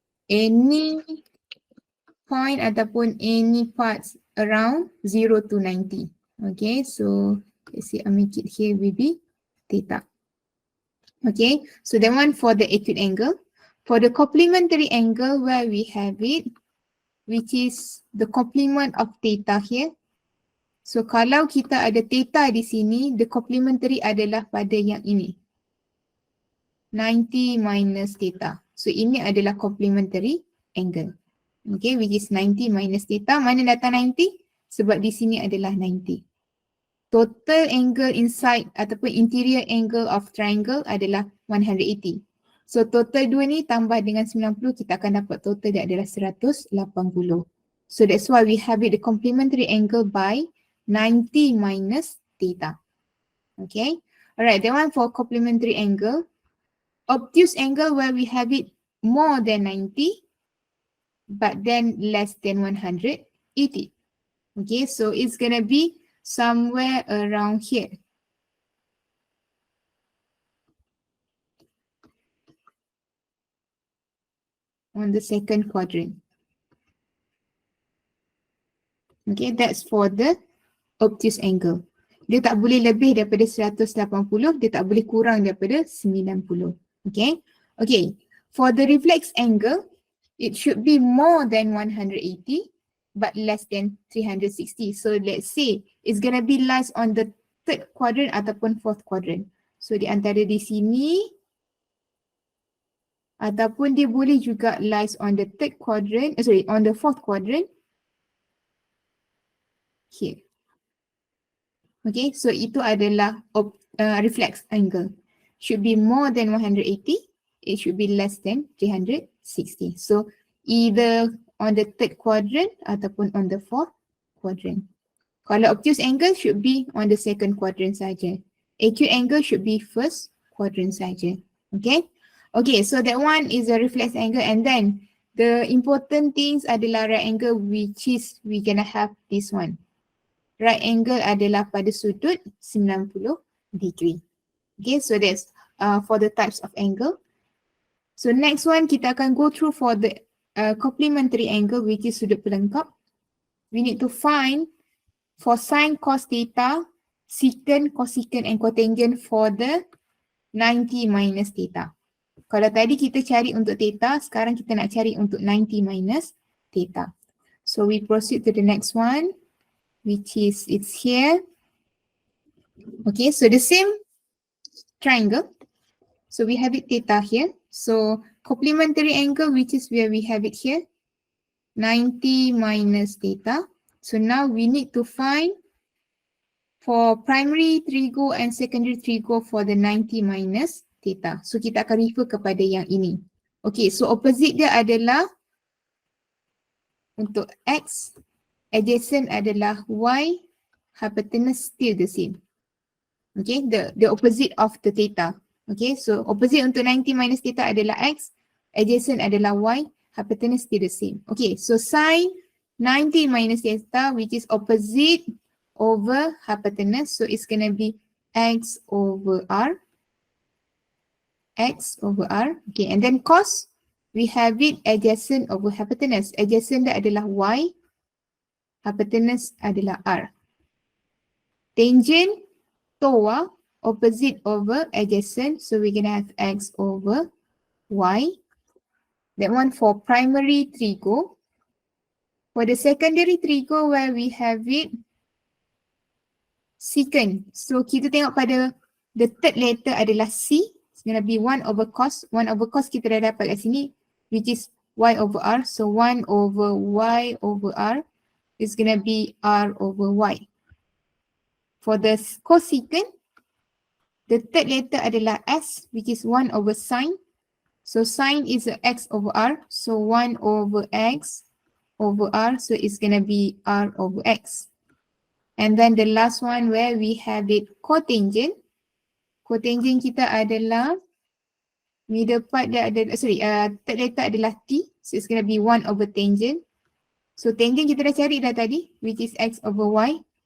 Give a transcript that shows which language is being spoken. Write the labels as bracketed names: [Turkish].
[English] Any point [Malay] ataupun [English] any parts around 0 to 90. Okay, so let's say I make it here will be theta. Okay, so that one for the acute angle. For the complementary angle where we have it, which is the complement of theta here. [Malay] So kalau kita ada theta di sini, [English] the complementary [Malay] adalah pada yang ini. [English] 90 minus theta. So [Malay] ini adalah [English] complementary angle. Okay, which is 90 minus theta. [Malay] Mana datang 90? Sebab di sini adalah 90. [English] Total angle inside [Malay] ataupun [English] interior angle of triangle [Malay] adalah 180. So total 2 ni tambah dengan 90, kita akan dapat total dia adalah 180. [English] So that's why we have it the complementary angle by 90 minus theta. Okay. Alright, that one for complementary angle. Obtuse angle where we have it more than 90 but then less than 180. Okay, so it's gonna be somewhere around here. On the second quadrant. Okay, that's for the obtuse angle. [Malay] Dia tak boleh lebih daripada 180, dia tak boleh kurang daripada 90. [English] Okay, okay. For the reflex angle, it should be more than 180 but less than 360. So let's say it's gonna be lies on the third quadrant [Malay] ataupun [English] fourth quadrant. So [Malay] di antara di sini ataupun dia boleh juga [English] lies on the third quadrant, on the fourth quadrant here. Okay, so [Malay] itu adalah [English] reflex angle. Should be more than 180, it should be less than 360. So either on the third quadrant [Malay] ataupun [English] on the fourth quadrant. [Malay] Kalau [English] obtuse angle should be on the second quadrant [Malay] saja. [English] Acute angle should be first quadrant saja. Okay. Okay, so that one is a reflex angle, and then the important things [Malay] adalah [English] right angle, which is we gonna have this one. [Malay] Right angle adalah pada sudut 90 degree. [English] Okay, so that's for the types of angle. So next one [Malay] kita akan [English] go through for the complementary angle, which is [Malay] sudut pelengkap. [English] We need to find for sine, cos, theta, secant, cosecant and cotangent for the 90 minus theta. [Malay] Kalau tadi kita cari untuk theta, sekarang kita nak cari untuk 90 minus theta. [English] So we proceed to the next one, which is it's here. Okay, so the same triangle. So we have it theta here. So complementary angle, which is where we have it here, 90 minus theta. So now we need to find for primary trigo and secondary trigo for the 90 minus theta. [Malay] So kita akan refer kepada yang ini. [English] Okay, so opposite [Malay] dia adalah untuk [English] x, adjacent adalah y, hypotenuse still the same. Okay, the opposite of the theta. Okay, so opposite [Malay] untuk [English] 90 minus theta adalah x, adjacent adalah y, hypotenuse still the same. Okay, so sine 90 minus theta, which is opposite over hypotenuse, so it's gonna be x over r. X over r. Okay, and then cos, we have it adjacent over hypotenuse. [Malay] Adjacent dia adalah y, hypotenuse adalah r. [English] Tangent, TOA, opposite over adjacent, so we're gonna have x over y. That one for primary trigo. For the secondary trigo where we have it secant. [Malay] So kita tengok pada [English] the third letter [Malay] adalah C. [English] It's gonna be 1 over cos. 1 over cos [Malay] kita dah dapat kat sini, [English] which is y over r. So 1 over y over r is gonna be r over y. For the cosecant, the third letter [Malay] adalah [English] S, which is 1 over sine. So sine is a x over r. So 1 over x over r. So it's gonna be r over x. And then the last one where we have it cotangent. [Malay] Cotangent kita adalah [English] middle part [Malay] dia ada, [English] third letter [Malay] adalah t. [English] So it's gonna be 1 over tangent. So tangent [Malay] kita dah cari dah tadi, [English] which is x over y.